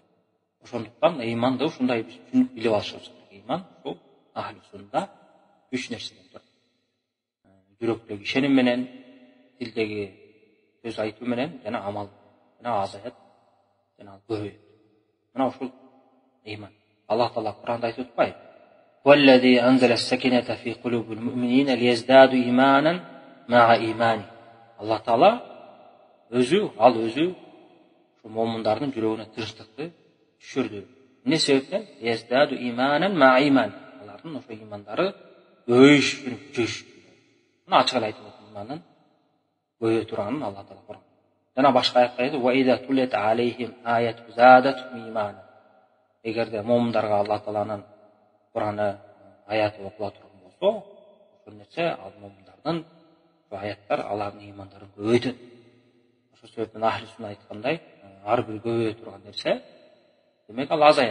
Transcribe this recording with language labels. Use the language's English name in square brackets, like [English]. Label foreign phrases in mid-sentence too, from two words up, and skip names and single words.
[Kyrgyz] Ошондуктан иманды ушундай биз түшүнүп билип алышыбыз керек. Иман ушул ахли суннада 3 нерседен турат. Жүрөктөгү ишеним менен, тилдеги сөз айтуу менен жана амал жана азаят жана көбөйөт. Мына ушул иман. Аллах Таала Кур'анда айтып атпайбы? [Arabic] وَالَّذِي أَنزَلَ السَّكِنَةَ فِي قُلُوبِ الْمُؤْمِنِينَ لِيَزْدَادُوا إِيمَانًا مَعَ إِيمَانِهِمْ. [Kyrgyz] Аллах Таала өзү ушул момундардын жүрөгүнө тынчтыкты түшүрдү. Эмне себептен? [Arabic] ليزدادوا إيمانا مع إيمان. [Kyrgyz] Алардын ошо имандары көбөйүшүн, күчөйүшүн. Мына ачык эле айтып атат, иманын көбөйө турганын Аллах Таала Кур'ан. Жана башка аятта айтты: [Arabic] "وإذا تليت عليهم آياته زادتهم إيمانا." [Kyrgyz] Эгерде момундарга Аллах Тааланын Кур'аны аяты окула турган болсо, ошол нерсе ал момундардын аяттар алардын имандарын көбөйтөт. Ошол себептен ахли сунна айткандай, ар бир көбөйө турган нерсе, демек ал азаят.